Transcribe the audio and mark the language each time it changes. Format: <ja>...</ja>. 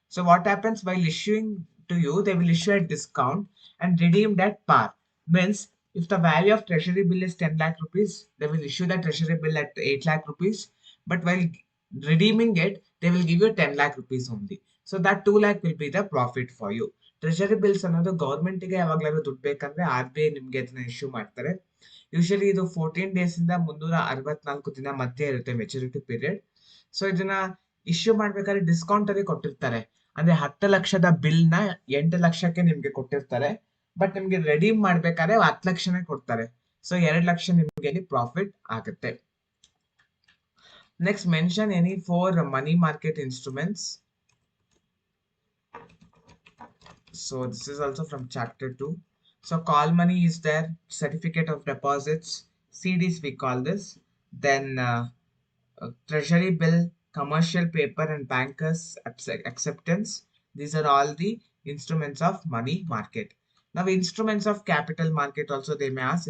<en>So what happens while issuing to you, they will issue at discount and redeemed at par. Means if the value of treasury bill is 10 lakh rupees, they will issue the treasury bill at 8 lakh rupees. But while redeeming it, they will give you 10 lakh rupees only. So that 2 lakh will be the profit for you.</en> <kn>Treasury bills ಅನ್ನೋದು ಗೌರ್ಮೆಂಟ್ಗೆ ಯಾವಾಗ್ಲಾದ್ರು ದುಡ್ಡು ಬೇಕಂದ್ರೆ RBI ನಿಮ್ಗೆ ಅದನ್ನ issue ಮಾಡ್ತಾರೆ. Usually ಇದು 14 days ಇಂದ 364 ದಿನ ಮಧ್ಯೆ ಇರುತ್ತೆ ಮೆಚುರಿಟಿ ಪೀರಿಯಡ್. ಸೊ ಇದನ್ನ ಇಶ್ಯೂ ಮಾಡ್ಬೇಕಾದ್ರೆ ಡಿಸ್ಕೌಂಟ್ ಅಲ್ಲಿ ಕೊಟ್ಟಿರ್ತಾರೆ. ಅಂದ್ರೆ 10 ಲಕ್ಷದ ಬಿಲ್ ನ 8 ಲಕ್ಷಕ್ಕೆ ನಿಮ್ಗೆ ಕೊಟ್ಟಿರ್ತಾರೆ. ಬಟ್ ನಿಮ್ಗೆ ರೆಡೀಮ್ ಮಾಡ್ಬೇಕಾದ್ರೆ 10 ಲಕ್ಷನೇ ಕೊಡ್ತಾರೆ. ಸೊ 2 ಲಕ್ಷ ನಿಮ್ಗೆ ಇಲ್ಲಿ ಪ್ರಾಫಿಟ್ ಆಗುತ್ತೆ.</kn> <en>Next, mention any 4 money market instruments. So this is also from chapter 2. So call money is there, certificate of deposits, CDs we call this. Then treasury bill, commercial paper and bankers acceptance. These are all the instruments of money market. Now instruments of capital market also they may ask.</en>